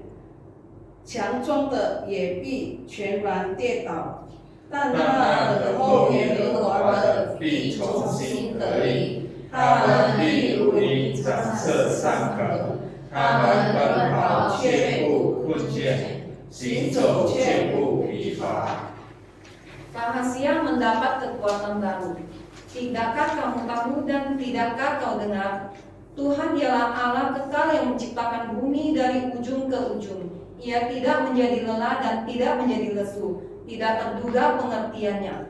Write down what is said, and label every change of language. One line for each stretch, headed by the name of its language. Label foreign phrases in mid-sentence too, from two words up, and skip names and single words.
Chinese: 强壮的也必全然跌倒，但那等候耶和华的必重新得力。他们必如鹰展翅上腾，他们奔跑却不困倦，行走却不疲乏。
Indonesian: Rahasia mendapat kekuatan baru. Tidakkah kamu tahu dan tidakkah kau dengar? Tuhan ialah Allah kekal yang menciptakan bumi dari ujung ke ujung. Ia tidak menjadi lelah dan tidak menjadi lesu, tidak terduga pengertiannya.